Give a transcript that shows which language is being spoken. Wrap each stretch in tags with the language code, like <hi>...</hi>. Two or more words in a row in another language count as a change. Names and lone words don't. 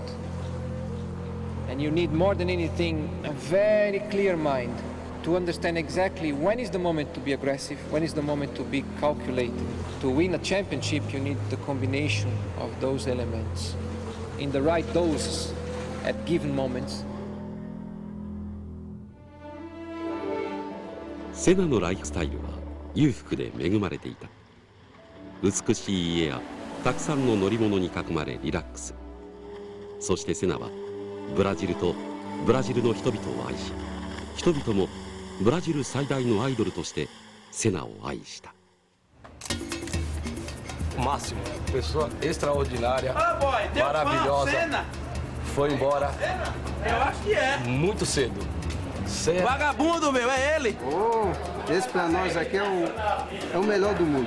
<en>And you need more than anything a very clear mind to understand exactly when is the moment to be aggressive, when is the moment to be calculated. To win a championship, you need the combination of those elements in the right doses at given moments.</en> <ja>セナのライフスタイルは裕福で恵まれていた。美しい家やたくさんの乗り物に囲まれリラックス。そしてセナはブラジルとブラジルの人々を愛し、人々もブラジル最大のアイドルとしてセナを愛した。</ja> <pt>Máximo, pessoa extraordinária, maravilhosa, foi embora muito cedo. Vagabundo, meu, é ele! Oh, esse pra nós aqui é o melhor do mundo.</pt>